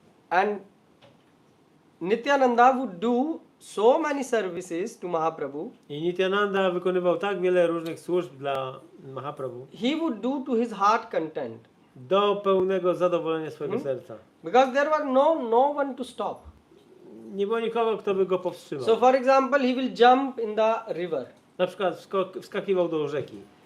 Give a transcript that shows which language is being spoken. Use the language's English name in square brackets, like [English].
[English] And Nityananda would do so many services to Mahaprabhu. [Polish] I Nityananda wykonywał tak wiele różnych służb dla Mahaprabhu [English] He would do to his heart content. [Polish] do pełnego zadowolenia swojego serca. [English] Because there was no one to stop. [Polish] Nie było nikogo, kto by go powstrzymał. [English] So for example, he will jump in the river [Polish] Na przykład wskakiwał do rzeki.